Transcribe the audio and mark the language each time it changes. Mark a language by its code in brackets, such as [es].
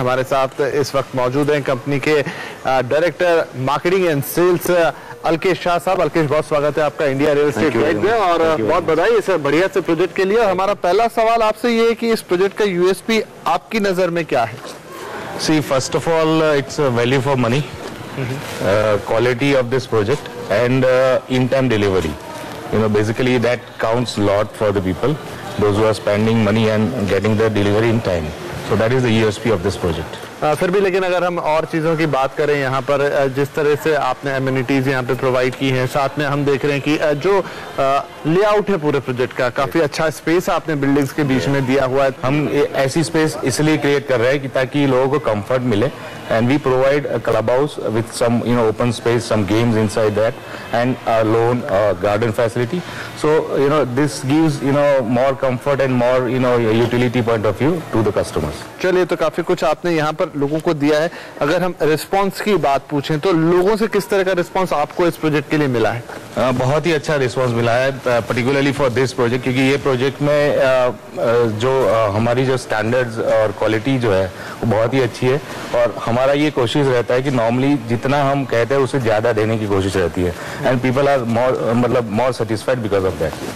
[hi] हमारे साथ इस वक्त मौजूद हैं कंपनी के director marketing and sales Alkesh Shah साहब। अलकेश, बहुत स्वागत है आपका इंडिया रियल एस्टेट गाइड में और बहुत बधाई इस बढ़िया से प्रोजेक्ट के लिए। हमारा पहला सवाल आपसे ये है कि इस प्रोजेक्ट का USP आपकी नजर में क्या है? [en] See, first of all, it's a value for money. Quality of this project and in-time delivery. You know, basically that counts a lot for the people, those who are spending money and getting the delivery in time. So that is the USP of this project. [hi] फिर भी लेकिन अगर हम और चीज़ों की बात करें, यहाँ पर जिस तरह से आपने एमिनिटीज यहाँ पे प्रोवाइड की हैं, साथ में हम देख रहे हैं कि जो लेआउट है पूरे प्रोजेक्ट का, काफ़ी अच्छा स्पेस आपने बिल्डिंग्स के बीच में दिया हुआ है। हम ऐसी स्पेस इसलिए क्रिएट कर रहे हैं कि ताकि लोगों को कंफर्ट मिले [en] and we provide a clubhouse with some open space, some games inside that and a lawn garden facility. So this gives more comfort and more utility point of view to the customers. [hi] चलिए, तो काफी कुछ आपने यहाँ पर लोगों को दिया है। अगर हम रिस्पांस की बात पूछें तो लोगों से किस तरह का रिस्पांस आपको इस प्रोजेक्ट के लिए मिला है? बहुत ही अच्छा रिस्पांस मिला है, [en] particularly for this project, [hi] क्योंकि ये प्रोजेक्ट में जो हमारी जो स्टैंडर्ड्स और क्वालिटी जो है वो बहुत ही अच्छी है और हमारा ये कोशिश रहता है कि नॉर्मली जितना हम कहते हैं उससे ज्यादा देने की कोशिश रहती है [en] And people are more satisfied because of that.